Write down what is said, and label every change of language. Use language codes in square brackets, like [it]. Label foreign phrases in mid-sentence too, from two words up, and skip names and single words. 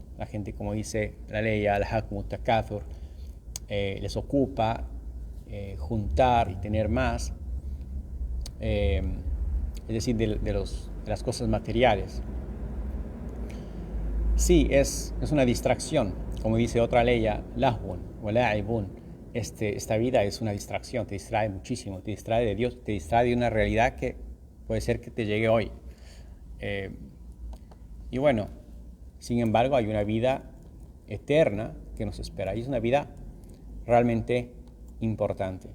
[es] La gente, como dice la ley, [ar] ألهاكم التكاثر, [es] les ocupa juntar y tener más, es decir, de las cosas materiales. Sí, es una distracción, como dice otra ley, [ar] لهو ولعب. [es] Esta vida es una distracción, te distrae muchísimo, te distrae de Dios, te distrae de una realidad que puede ser que te llegue hoy. Y bueno, sin embargo, hay una vida eterna que nos espera y es una vida realmente importante.